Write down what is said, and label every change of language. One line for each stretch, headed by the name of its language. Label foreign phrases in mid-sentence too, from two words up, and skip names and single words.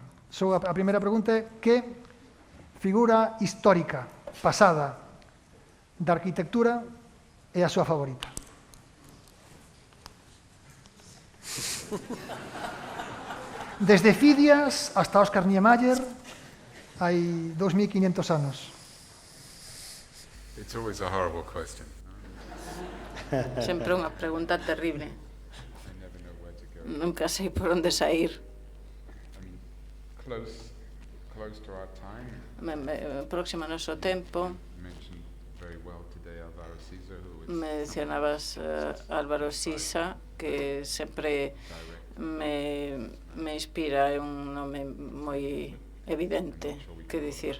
Galician: A primeira pregunta é que figura histórica pasada da arquitectura é a súa favorita? Desde Fidias hasta Oscar Niemeyer hai 2500 anos.
English: It's always a horrible question.
Galician: Sempre unha pregunta terrible. Nunca sei por onde sair.
English: Close to our time.
Galician: Próximo ao noso tempo. Mencionabas Álvaro Sisa, que sempre me inspira, é un nome moi evidente, que dicir.